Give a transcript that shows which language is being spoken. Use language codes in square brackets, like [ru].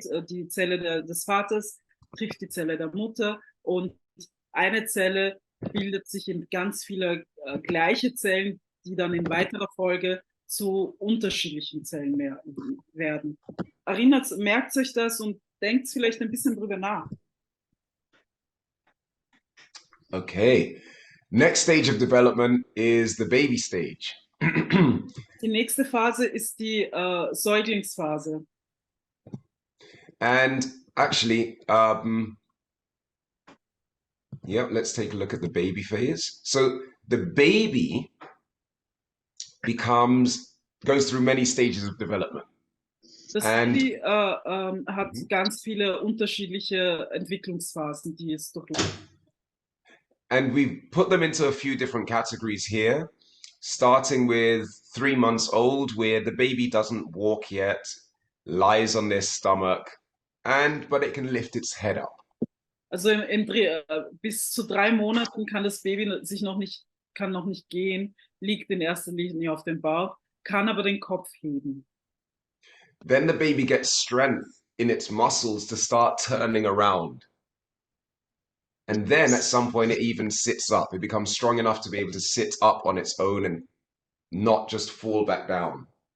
[de] Die Zelle des Vaters trifft die Zelle der Mutter und eine Zelle bildet sich in ganz viele gleiche Zellen, die dann in weiterer Folge zu unterschiedlichen Zellen werden. Merkt euch das und denkt vielleicht ein bisschen drüber nach. [en] Okay, next stage of development is the baby stage. [de] Die nächste Phase ist die Säuglingsphase. [en] And actually, let's take a look at the baby phase. So the baby goes through many stages of development. [de] Das Baby hat ganz viele unterschiedliche Entwicklungsphasen, die es durchläuft. [en] And we've put them into a few different categories here, starting with 3 months old, where the baby doesn't walk yet, lies on their stomach, but it can lift its head up. [de] Also bis zu 3 Monaten kann das Baby kann noch nicht gehen, liegt in erster Linie auf dem Bauch, kann aber den Kopf heben. [en] Then the baby gets strength in its muscles to start turning around. And then at some point it even sits up. It becomes strong enough to be able to sit up on its own and not just fall back down.